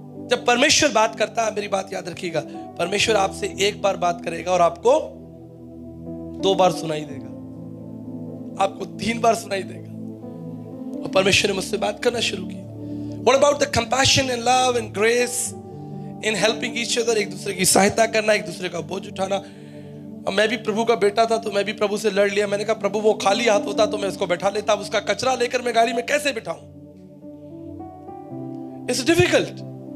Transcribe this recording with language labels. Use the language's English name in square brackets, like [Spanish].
[Hindi] जब परमेश्वर बात करता है, मेरी बात याद रखिएगा, परमेश्वर आपसे एक बार बात करेगा और आपको 2 बार सुनाई देगा, आपको 3 बार सुनाई देगा। और परमेश्वर ने मुझसे बात करना शुरू की। [English] What about the compassion and love and grace in helping each other? [Hindi] एक दूसरे की सहायता करना, एक दूसरे का बोझ उठाना। और मैं भी प्रभु का बेटा था तो मैं भी प्रभु से लड़ लिया। मैंने कहा, प्रभु वो खाली हाथ होता तो मैं उसको बैठा लेता, अब उसका कचरा लेकर मैं गाड़ी में कैसे बिठाऊं? [English] It's difficult।